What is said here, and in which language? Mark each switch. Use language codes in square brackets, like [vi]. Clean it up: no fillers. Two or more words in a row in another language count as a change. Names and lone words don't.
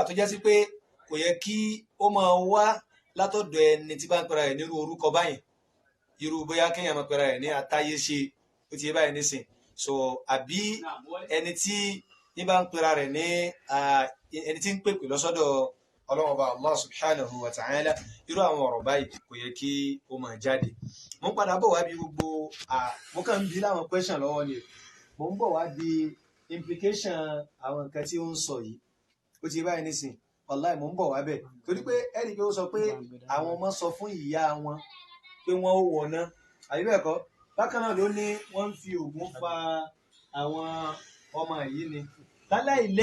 [yo] tó jẹ́ sí pé kò yẹ kí ó máa wá látọ̀dọ̀ ẹni tí bá ń pera ẹ̀ nírú orúkọ báyìí irú bóyá kéèyàn máa pera ẹ̀ ní àtayé ṣe ó ti yé báyìí nísìn so àbí ẹni tí ní bá ń pera rẹ̀ ní ẹni tí ń pèpè lọ́sọ́dọ̀ ọlọ́run ọba [ar] الله سبحانه وتعالى [yo] irú àwọn ọ̀rọ̀ báyìí kò yẹ kí ó máa jáde mo ń padà bọ̀ wá bí gbogbo mo kàn ń bi láwọn question lọ́wọ́ ni mo ń bọ̀ wá bí implication àwọn nǹkan tí ó ń sọ yìí ó ti yé báyìí nísìn wàláì mo ń bọ̀ wá bẹ̀ torí pé ẹ̀rí pé ó sọ pé àwọn ọmọ sọ fún ìyá wọn pé wọ́n ó wọ̀ná àbí bẹ́ẹ̀ kọ́ bákan náà ló ní wọ́n ń fi oògùn fa àwọn ọmọ yìí ni láláì